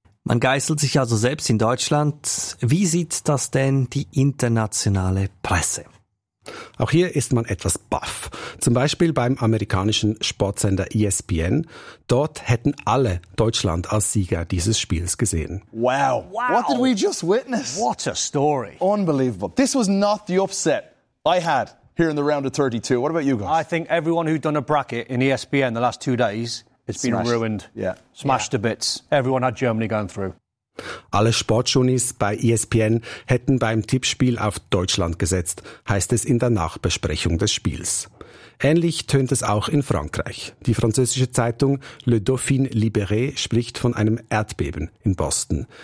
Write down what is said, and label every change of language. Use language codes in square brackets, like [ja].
[de] Man geißelt sich also selbst in Deutschland. Wie sieht das denn die internationale Presse? Auch hier ist man etwas baff. Zum Beispiel beim amerikanischen Sportsender ESPN. Dort hätten alle Deutschland als Sieger dieses Spiels gesehen. Wow. [en] What did we just witness? What a story. Unbelievable. This was not the upset I had here in the round of 32. What about you guys? I think everyone who'd done a bracket in ESPN the last two days, it's been smashed. Ruined. Yeah. Smashed yeah. To bits. Everyone had Germany going through. [de] Alle Sportjournis bei ESPN hätten beim Tippspiel auf Deutschland gesetzt, heißt es in der Nachbesprechung des Spiels. Ähnlich tönt es auch in Frankreich. Die französische Zeitung Le Dauphin Libéré spricht von einem Erdbeben in Boston.